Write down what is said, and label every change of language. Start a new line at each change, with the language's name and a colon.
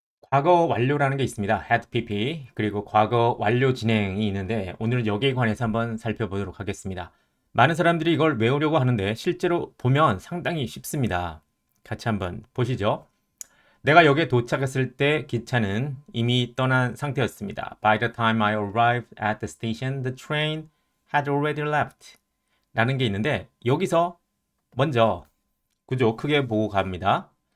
Korean: 과거 완료라는 게 있습니다. had PP 그리고 과거 완료 진행이 있는데 오늘은 여기에 관해서 한번 살펴보도록 하겠습니다. 많은 사람들이 이걸 외우려고 하는데 실제로 보면 상당히 쉽습니다. 같이 한번 보시죠. 내가 여기에 도착했을 때 기차는 이미 떠난 상태였습니다.
English: By the time I arrived at the station, the train had already left.
Korean: 라는 게 있는데 여기서 먼저 구조 크게 보고 갑니다.